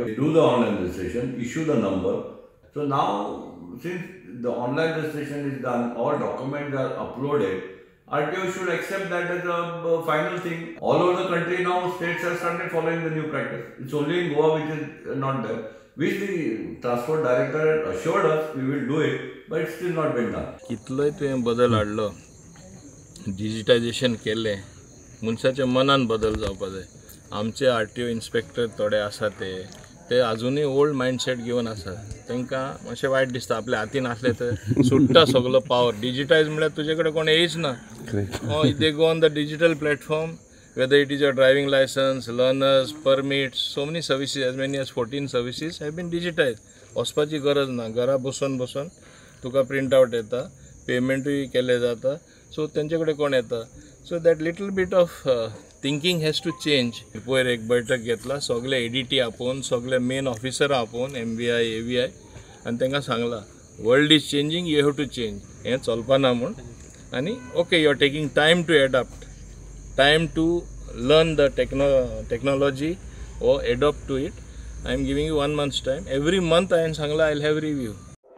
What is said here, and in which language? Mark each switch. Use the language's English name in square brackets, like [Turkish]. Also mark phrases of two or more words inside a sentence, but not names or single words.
[English] They do the online registration, issue the number. So now, since the online registration is done, all documents are uploaded, RTO should accept that as a final thing. All over the country now, states have started following the new practice. It's only in Goa which is not there. Which the transport director assured us we will do it, but it's still not been done. [Konkani] कितलोय तुवें बदल हाडलो, डिजिटायजेशन केलें, मनशाच्या मनान बदल जावपा जाय. आमचे RTO इन्स्पेक्टर थोडे आसा ते अजुनूय [English] old mindset [Konkani] घेवन आसा. तांकां मातशें वायट दिसता, आपल्या हातीन आसलें तर सुट्टा सगळो पावर. डिजिटायज म्हळ्यार तुजे कडेन कोण येयच ना. [English] they go on the digital platform, whether it is your driving license, learners, permits, so many services, as many as 14 services have been digitized. [Konkani] वचपाची गरज ना, घरा बसून तुका [English] print out [Konkani] येता, पेमेंटूय केले जाता, सो तेंचे कडेन कोण येता. [English] so that little bit of thinking has to change. [Konkani] पयर एक बैठक घेतला, सगळे ADT आपोवन, सगळे [English] main officer [Konkani] आपोवन, MVI, AVI, आनी तांकां सांगला [English] world is changing, you have to change. [Konkani] हें चलपाना म्हूण. आनी [English] okay, you are taking time to adapt, time to learn the technology or adopt to it. I am giving you 1 month's time. Every month I am sangla I'll have review.